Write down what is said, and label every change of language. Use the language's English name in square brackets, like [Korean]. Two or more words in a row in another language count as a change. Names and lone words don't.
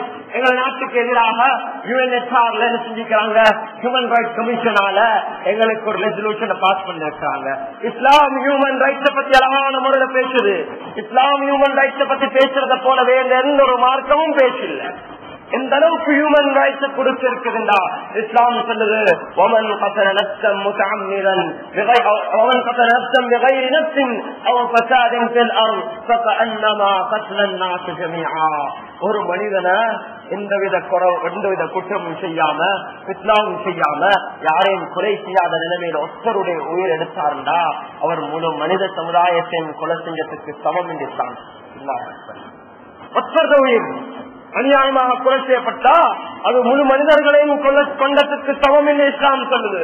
[Tamil] எங்க நாட்டுக்கு எதிராக UNHRல என்ன செஞ்சுக்கிறாங்க, [English] human rights [Tamil] கமிஷனால எங்களுக்கு ஒரு ரெசல்யூஷனை பாஸ் பண்ணிருக்காங்க. இஸ்லாம் [English] human rights [Tamil] பத்தி அழகான முறையில பேசுது. இஸ்லாம் [English] human rights [Tamil] பத்தி பேசுறத போலவே எந்த ஒரு மார்க்கமும் பேசல. எந்த அளவுக்கு [English] human rights [Tamil] கொடுத்திருக்குதுண்டா இஸ்லாம் சொல்லுது, [Arabic] ومن قتل نفسا متعمدا ومن قتل نفسا بغير نفس او فساد في الارض فكانما قتل الناس جميعا. [Tamil] ஒரு மனிதனை எந்தவித குற்றமும் செய்யாம, இஸ்லாம் செய்யாம, யாரையும் கொலை செய்யாத நிலைமையில ஒருத்தருடைய உயிர் எடுத்தாருண்டா அவர் முழு மனித சமுதாயத்தையும் கொலை செஞ்சதுக்கு சமம் என்று இஸ்லாம். ஒருத்தருடைய உயிர் அநியாயமாக கொலை செய்யப்பட்டா அது முழு மனிதர்களையும் கொண்டதுக்கு சமம் என்று இஸ்லாம் சொல்லுது.